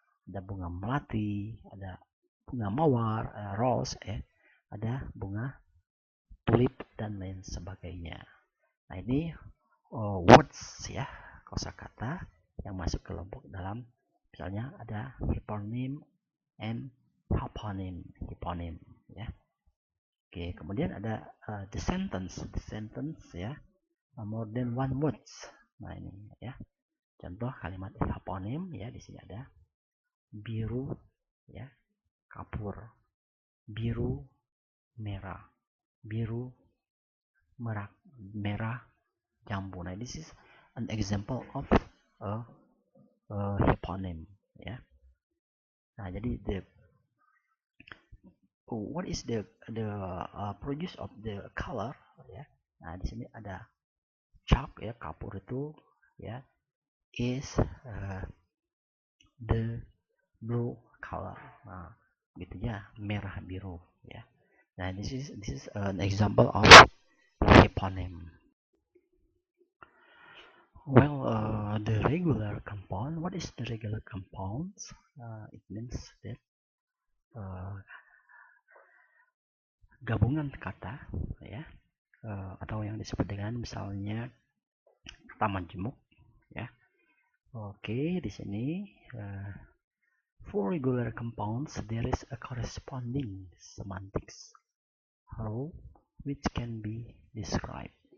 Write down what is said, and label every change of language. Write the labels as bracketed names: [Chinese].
[Indonesian] Ada bunga melati, ada bunga mawar, rose ya, ada bunga tulip dan lain sebagainya. Nah ini words ya, kosakata yang masuk kelompok dalam, misalnya ada hyponym and hyponym ya. Oke, kemudian ada [English] the sentence ya, more than one words. [Indonesian] Nah ini ya, contoh kalimat hyponym ya, di sini ada biru ya, kapur, biru merah, biru merah jambu. [English] Nah this is an example of a hyponym ya. [Indonesian] Nah jadi [English] what is the produce of the color ya. [Indonesian] Nah di sini ada chalk ya, kapur itu ya, [English] is the blue color. [Indonesian] Nah gitu ya, merah biru ya. [English] Nah this is an example of hyponym. Well, the regular compound. What is the regular compounds? It means that [Indonesian] gabungan kata ya, atau yang disebut dengan misalnya kata majemuk ya. Oke, di sini [English] for regular compounds there is a corresponding semantics rule which can be described.